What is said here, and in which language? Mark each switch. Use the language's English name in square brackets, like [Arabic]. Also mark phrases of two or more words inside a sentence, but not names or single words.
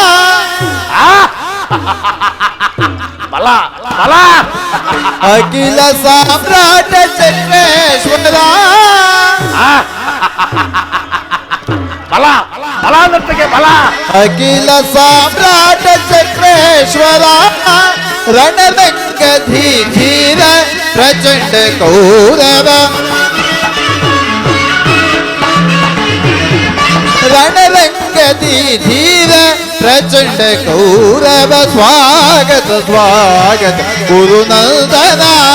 [Marathi] मला मला अखिल सम्राट चक्रेश्वरा. मला मला नर्तके मला अखिल सम्राट चक्रेश्वरा. [Kannada] ರಣರಂಗ ಧೀರ ಪ್ರಚಂಡ ಕೌರವ ರಣರಂಗ ಧೀರ ಪ್ರಚಂಡ ಕೌರವ ಸ್ವಾಗತ ಸ್ವಾಗತ ಗುರುನಂದನ